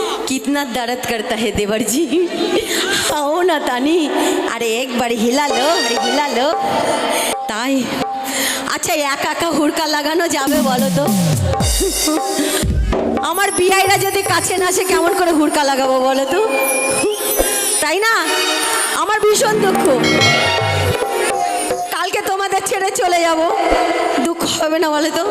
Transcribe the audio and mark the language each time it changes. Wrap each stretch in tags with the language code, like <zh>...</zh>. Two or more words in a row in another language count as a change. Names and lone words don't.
<hi>कितना दर्द करता है देवर जी। आओ ना तानी, अरे एक बार हिला लो, अरे हिला लो।</hi> <bn>তাই আচ্ছা একা একা হুড়কা লাগানো যাবে বলো তো? আমার বিয়াইরা যদি কাছে না আসে কেমন করে হুড়কা লাগাবো বলো তো? তাই না? আমার ভীষণ দুঃখ। কালকে তোমাদের ছেড়ে চলে যাব, দুঃখ হবে না বলো তো?</bn>